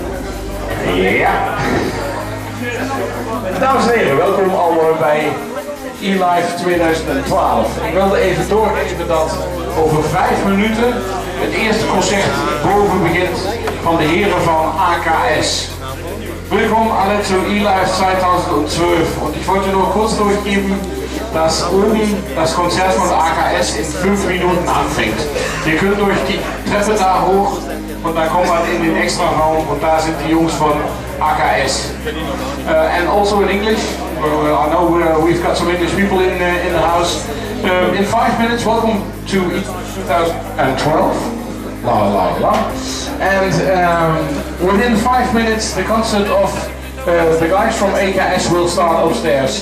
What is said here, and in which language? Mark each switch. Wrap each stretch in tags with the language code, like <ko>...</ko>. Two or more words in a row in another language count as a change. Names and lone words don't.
<nl>Ja. Dames en heren, welkom allemaal bij eLive 2012. Ik wilde even doorgeven dat over 5 minuten het eerste concert boven begint van de heren van AKS.</nl> <de>Willkommen alle zu eLive 2012 und ich wollte nur kurz durchgeben, dass oben das Konzert von AKS in 5 Minuten anfängt. Ihr könnt durch die Treppe da hoch und dann kommt man in den extra Raum und da sind die Jungs von AKS.</de> <en>And also in English, I know we've got some English people in the house. In 5 minutes, welcome to 2012. La la la. And within 5 minutes, the concert of the guys from AKS will start upstairs.</en>